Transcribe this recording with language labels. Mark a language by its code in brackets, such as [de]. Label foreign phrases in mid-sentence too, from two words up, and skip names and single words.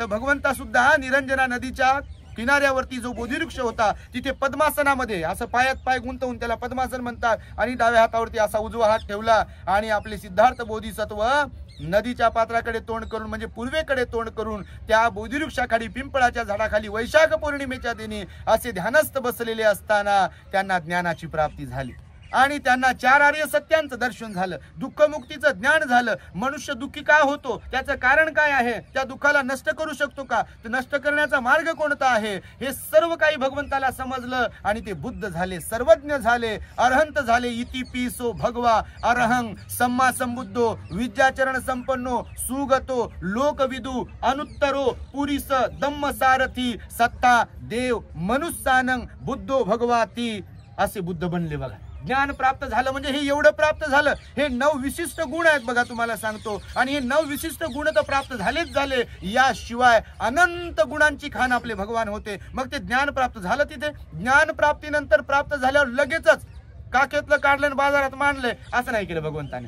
[mr] तर भगवंता सुद्धा निरंजना नदीच्या किनाऱ्यावरती जो बोधिवृक्ष होता तिथे पद्मासनामध्ये असं पायात पाय गुंतवून त्याला पद्मासन म्हणतात आणि डाव्या हातावरती असा उजवा हात ठेवला आणि आपले सिद्धार्थ बोधिसत्व नदीच्या पात्राकडे तोंड करून म्हणजे पूर्वेकडे तोंड करून त्या बोधिवृक्षाखाली पिंपळाच्या झाडाखाली वैशाख पौर्णिमेच्या दिनी असे ध्यानस्थ बसलेले असताना त्यांना ज्ञानाची प्राप्ती झाली आणि त्यांना 4 आर्य सत्यांचं दर्शन झालं, दुःखमुक्तीचं ज्ञान झालं. मनुष्य दुःखी का होतो, त्याचं कारण काय आहे, त्या दुःखाला नष्ट करू शकतो का, ते नष्ट करण्याचा मार्ग कोणता आहे, हे सर्व काही भगवंताला समजलं आणि ते बुद्ध झाले, सर्वज्ञ झाले, अरहंत झाले. [pi] इति पिसो भगवा अरहं सम्मा संबुद्धो विद्याचरण संपन्नो सुगतो लोकविदू अनुत्तरो पुरीस दम्म सारथी सत्ता देव मनुष्यानं बुद्धो भगवाती [mr] असे बुद्ध बनले. बघा, ज्ञान प्राप्त झालं म्हणजे हे एवढं प्राप्त झालं. हे 9 विशिष्ट गुण आहेत बघा, तुम्हाला सांगतो. आणि हे 9 विशिष्ट गुण तर प्राप्त झालेच झाले, याशिवाय अनंत गुणांची खान आपले भगवान होते. मग ते ज्ञान प्राप्त झालं. तिथे ज्ञान प्राप्तीनंतर प्राप्त झाल्यावर लगेचच काखेतलं काढलं आणि बाजारात मांडलंय असं नाही केलं भगवंताने.